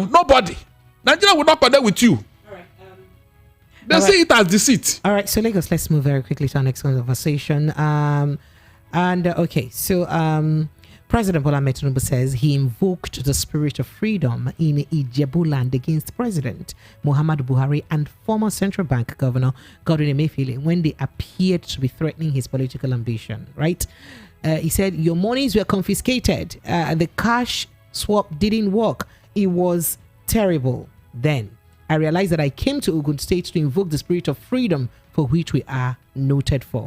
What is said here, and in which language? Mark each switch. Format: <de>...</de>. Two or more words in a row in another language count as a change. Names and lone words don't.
<en>Nobody. Nigeria will not connect with you. They see it as deceit. All right, so Lagos, let's move very quickly to our next conversation. President Bola Ahmed Tinubu says he invoked the spirit of freedom in Ijebu land against President Muhammadu Buhari and former Central Bank Governor Godwin Emefiele when they appeared to be threatening his political ambition, right? He said, your monies were confiscated. The cash swap didn't work. It was terrible. Then I realized that I came to Ogun State to invoke the spirit of freedom for which we are noted for.</en>